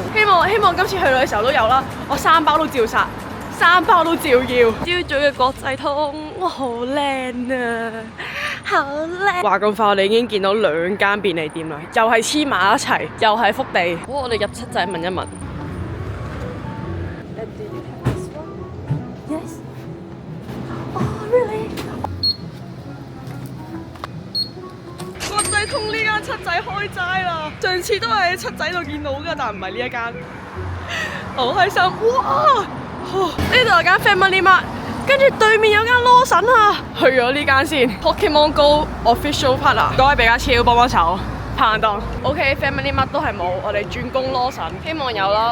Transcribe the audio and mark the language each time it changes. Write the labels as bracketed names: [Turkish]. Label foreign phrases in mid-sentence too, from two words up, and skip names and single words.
[Cantonese] 希望今次去到嘅時候都有啦，我3包都照殺。3包都照要。朝早嘅國際通，哇好靚啊，好靚！話咁快，我哋已經見到2間便利店啦，又係黐埋一齊，又係福地。好，我哋入七仔問一問。Yes. [English] Oh really? [Cantonese] 國際通呢間七仔開齋啦，上次都係喺七仔度見到㗎，但唔係呢一間。好開心，哇！呢度有間 Family Mart， 跟住對面有間羅神啊，去咗呢間先。 [English] Pokemon Go Official Partner， [Cantonese] 各位比較超幫手拍硬檔。OK，Family Mart 都係冇，我哋轉攻羅神，希望有啦。